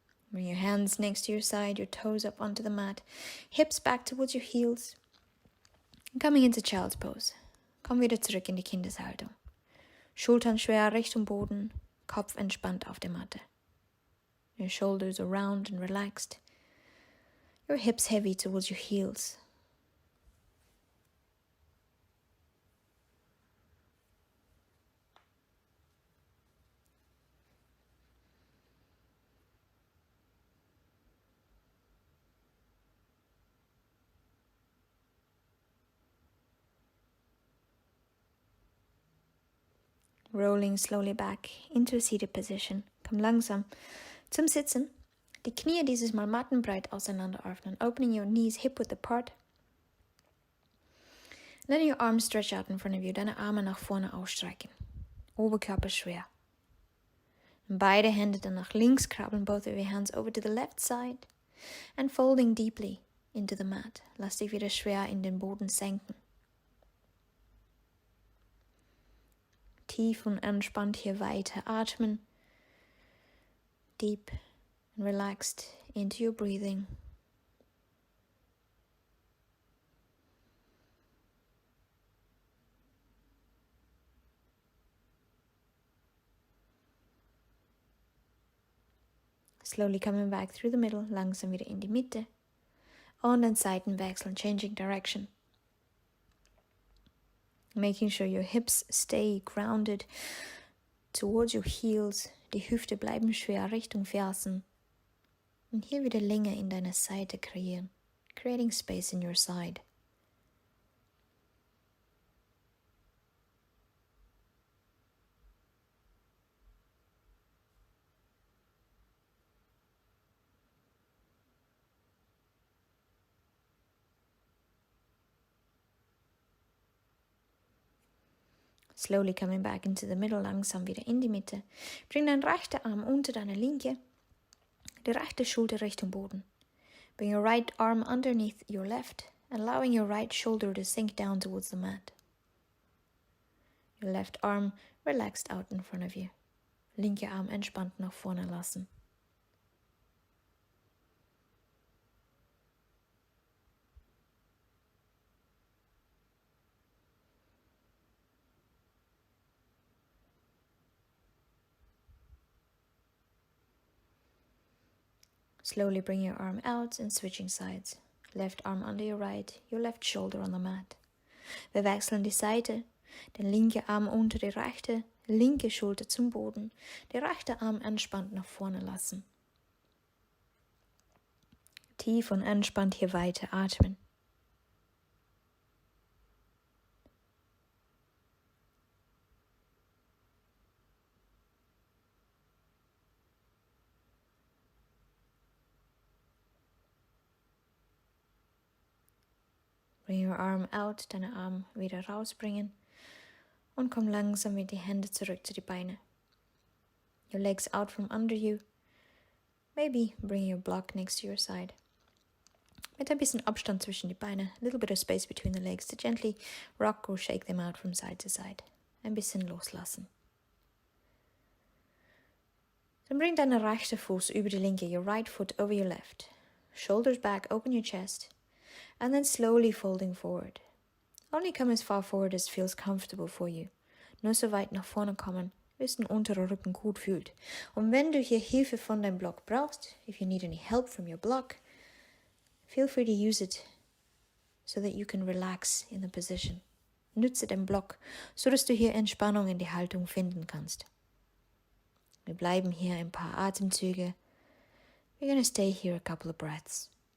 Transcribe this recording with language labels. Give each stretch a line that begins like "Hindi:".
English: Bring your hands next to your side, your toes up onto the mat, hips back towards your heels. Coming into Child's Pose.
German: Komm wieder zurück in die Kindeshaltung. Schultern schwer Richtung Boden, Kopf entspannt auf der Matte.
English: Your shoulders are round and relaxed. Your hips heavy towards your heels. Rolling slowly back into a seated position.
German: Komm langsam zum Sitzen. Die Knie dieses Mal mattenbreit auseinander öffnen.
English: Opening your knees hip width apart. Letting your arms stretch out in front of you.
German: Deine Arme nach vorne ausstrecken. Oberkörper schwer. Beide Hände dann nach links krabbeln.
English: Both of your hands over to the left side. And folding deeply into the mat.
German: Lass dich wieder schwer in den Boden senken. Tief und entspannt hier weiter atmen.
English: Deep and relaxed into your breathing. Slowly coming back through the middle,
German: langsam wieder in die Mitte. Und dann Seiten wechseln,
English: changing direction. Making sure your hips stay grounded towards your heels.
German: Die Hüfte bleiben schwer Richtung Fersen. Und hier wieder Länge in deiner Seite kreieren.
English: Creating space in your side. Slowly coming back into the middle,
German: langsam wieder in die Mitte. Bring deinen rechten Arm unter deine linke, die rechte Schulter Richtung Boden.
English: Bring your right arm underneath your left, allowing your right shoulder to sink down towards the mat. Your left arm relaxed out in front of you.
German: Linke Arm entspannt nach vorne lassen.
English: Slowly bring your arm out and switching sides. Left arm under your right, your left shoulder on the mat.
German: Wir wechseln die Seite. Der linke Arm unter die rechte, linke Schulter zum Boden. Der rechte Arm entspannt nach vorne lassen. Tief und entspannt hier weiter atmen.
English: Bring your arm out,
German: deine Arm wieder rausbringen und komm langsam mit die Hände zurück zu die Beine.
English: Your legs out from under you. Maybe bring your block next to your side.
German: Mit ein bisschen Abstand zwischen die Beine,
English: a little bit of space between the legs to gently rock or shake them out from side to side.
German: Ein bisschen loslassen. Dann bring deinen rechten Fuß über die linke,
English: your right foot over your left. Shoulders back, open your chest. And then slowly folding forward. Only come as far forward as feels comfortable for you.
German: Nur so weit nach vorne kommen, bis dein unterer Rücken gut fühlt. Und wenn du hier Hilfe von deinem Block brauchst,
English: if you need any help from your block, feel free to use it so that you can relax in the position.
German: Nutze den Block, so dass du hier Entspannung in die Haltung finden kannst. Wir bleiben hier ein paar Atemzüge.
English: We're gonna stay here a couple of breaths.